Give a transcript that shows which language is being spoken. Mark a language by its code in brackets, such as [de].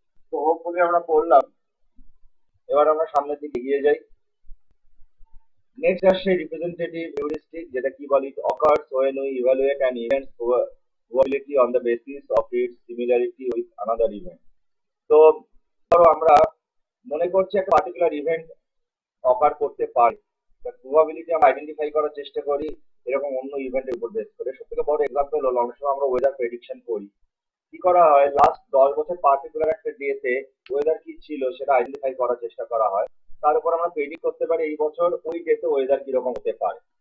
[bn] তো হোপফুলি আমরা পড়লাম, এবার আমরা সামনের দিকে এগিয়ে যাই। নেক্সট আসছে রিপ্রেজেন্টেটিভ হিউরিস্টিক, যেটা কি বলি, [en] occurs when we evaluate an event's probability on the basis of its similarity with another event। [bn] তো ধরো আমরা মনে করছি একটা পার্টিকুলার ইভেন্ট অকার করতে পারে, প্রবাবিলিটি আমরা আইডেন্টিফাই করার চেষ্টা করি এরকম অন্য ইভেন্টের উপর বেস করে। সব থেকে বড় এক্সাম্পল হলো অনেক সময় আমরা ওয়েদার প্রেডিকশন করি। কি করা হয়, লাস্ট 10 বছর পার্টিকুলার একটা ডেতে ওয়েদার কি ছিল সেটা আইডেন্টিফাই করার চেষ্টা করা হয়, তার উপর আমরা প্রেডিক্ট করতে পারি এই বছর ওই ডেতে ওয়েদার কিরকম হতে পারে।